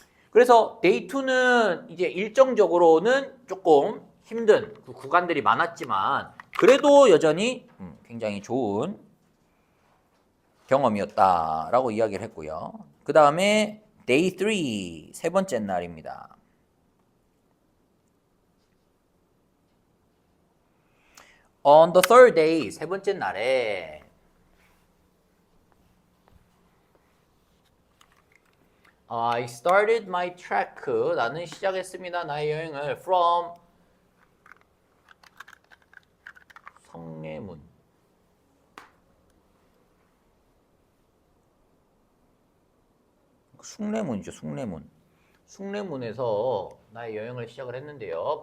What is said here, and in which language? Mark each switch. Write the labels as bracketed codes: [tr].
[ko] 그래서 day 2는 이제 일정적으로는 조금 힘든 그 구간들이 많았지만 그래도 여전히 굉장히 좋은 경험이었다라고 이야기를 했고요. 그 다음에 day 3, 세 번째 날입니다. [en] On the third day, [ko] 세 번째 날에 [en] I started my trek. [ko] 나는 시작했습니다. 나의 여행을 from 성례문. 숭례문이죠. 숭례문. 숭례문에서 나의 여행을 시작을 했는데요.